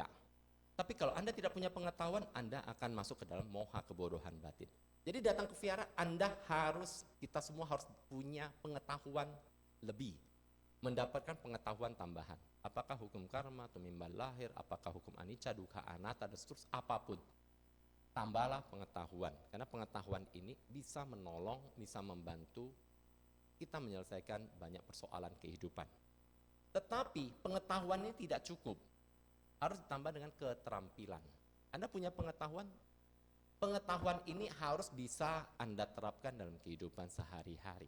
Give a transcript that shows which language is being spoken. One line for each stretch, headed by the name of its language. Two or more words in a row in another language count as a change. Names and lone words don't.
Indonesian: Tapi kalau Anda tidak punya pengetahuan, Anda akan masuk ke dalam moha kebodohan batin. Jadi datang ke vihara, kita semua harus punya pengetahuan lebih. Mendapatkan pengetahuan tambahan. Apakah hukum karma, tumimbal lahir, apakah hukum
Pali: anicca, dukkha, anatta,
Indonesian: dan seterusnya, apapun. Tambahlah pengetahuan. Karena pengetahuan ini bisa menolong, bisa membantu kita menyelesaikan banyak persoalan kehidupan. Tetapi pengetahuan ini tidak cukup. Harus ditambah dengan keterampilan. Anda punya pengetahuan, Pengetahuan ini harus bisa Anda terapkan dalam kehidupan sehari-hari.